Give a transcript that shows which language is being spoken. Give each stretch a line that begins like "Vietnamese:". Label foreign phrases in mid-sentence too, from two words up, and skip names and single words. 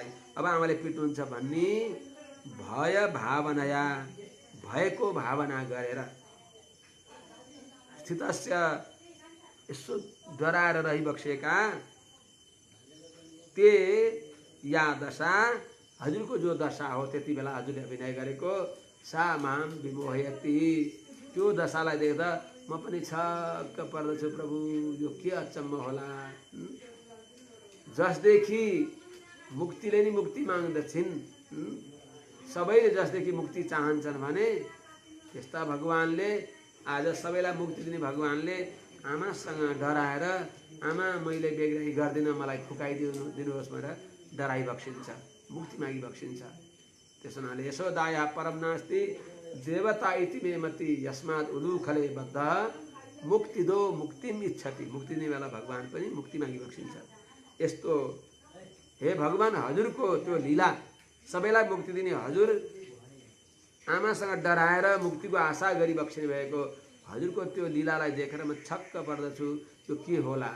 Nepali: अब आमाले पिट्नुहुन्छ भन्ने
Sanskrit: भय भावनाया,
Nepali: भएको भावना गरेर स्थितस्य, यसो डराएर रहिबक्सेका
Sanskrit: ते या दशा,
Nepali: हजुरको जो दशा हो त्यति बेला हजुरले अभिनय गरेको
Sanskrit: सा माम विमोहयति।
Nepali: त्यो दशालाई देख्दा म पनि छक्क पर्दछु, प्रभु यो के अचम्म होला। जसदेखि मुक्तिले नि मुक्ति माग्दछिन्, सबैले जसदेखि मुक्ति चाहन्छन् भने त्यस्ता भगवानले आज सबैलाई मुक्ति दिने भगवानले आमासँग डराएर आमा मैले बेग्राई गर्दिनँ, मलाई दिनुहोस् भनेर डराई बक्सिन्छ, मुक्ति मागी बक्सिन्छ। त्यसो हुनाले
Sanskrit: यशोदाया परम नास्ति देवता इति मे मति यस्मात् उलूखले बद्ध मुक्ति दो मुक्तिम इच्छति।
Nepali: मुक्ति दिने बेला भगवान पनि मुक्ति मागी बक्सिन्छ। यस्तो हे भगवान हजुरको त्यो लीला, सबैलाई मुक्ति दिने हजुर आमासँग डराएर मुक्तिको आशा गरी बक्सिने भएको हजुरको त्यो लीलालाई देखेर म छक्क पर्दछु, यो के होला।